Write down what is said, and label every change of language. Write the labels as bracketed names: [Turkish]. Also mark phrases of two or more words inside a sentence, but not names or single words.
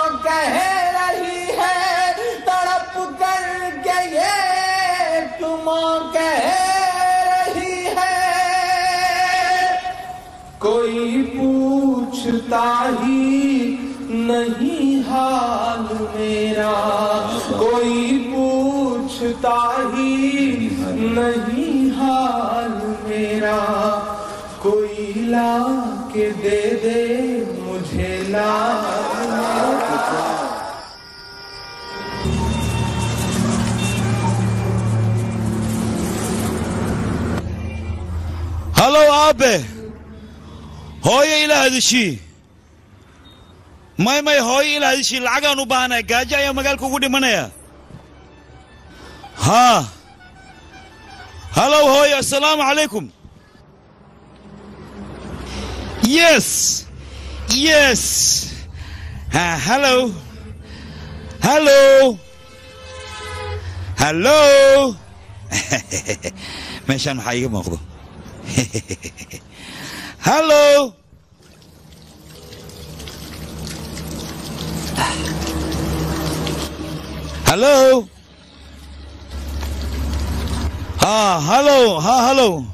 [Hindi] कह रही है तड़प कर के ये तुम कह रही है कोई पूछता ही नहीं हाल मेरा कोई पूछता ही नहीं हाल मेरा कोई ला के दे दे मुझे ला [Somali] halow aabe hooyo ila hadishii may hooyo ila hadishii lacagaan u baahanahay gaajo ayaa magaalka ugu dhimanaya haa halow hooyo [Arabic] السلام عليكم [English] yes yes hello hello hello meeshaan maxaa iiga muuqdo hello hello hello